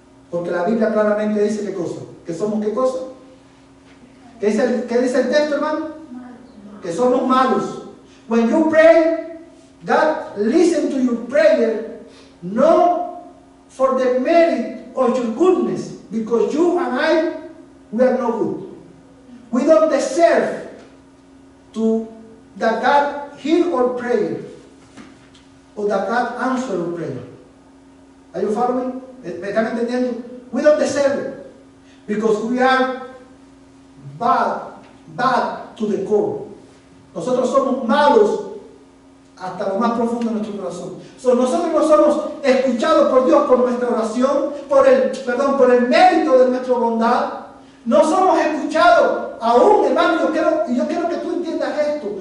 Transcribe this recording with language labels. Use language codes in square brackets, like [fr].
[es] Porque la Biblia claramente dice qué cosa, que somos qué cosa. ¿Qué dice el texto, hermano? Que somos malos. [en] When you pray, God listens to your prayer, not for the merit of your goodness, because you and I, we are no good. We don't deserve that God hear our prayer, or that God answer our prayer. Are you following? [es] ¿Me están entendiendo? [en] We don't deserve it. Because we are bad to the core. [es] Nosotros somos malos hasta lo más profundo de nuestro corazón. Nosotros no somos escuchados por Dios por nuestra oración, por el mérito de nuestra bondad. No somos escuchados aún, hermano, yo quiero que tú entiendas esto.